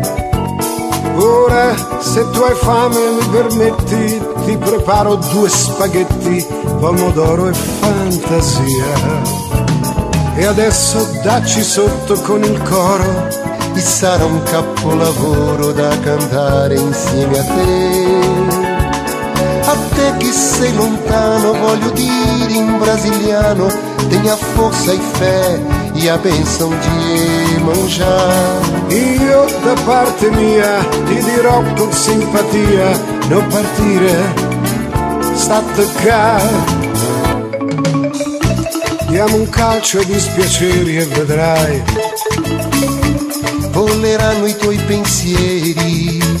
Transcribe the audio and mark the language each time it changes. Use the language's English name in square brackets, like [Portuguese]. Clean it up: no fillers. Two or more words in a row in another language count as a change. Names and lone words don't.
[Italian] Ora se tu hai fame mi permetti, ti preparo 2 spaghetti, pomodoro e fantasia. E adesso dacci sotto con il coro, e sarà un capolavoro da cantare insieme a te. A te che sei lontano voglio dire in brasiliano, [Portuguese] tenha força e fé e a benção de mangiare. [Italian] Io da parte mia ti dirò con simpatia, non partire, state qua. Diamo un calcio ai dispiaceri e vedrai, voleranno i tuoi pensieri.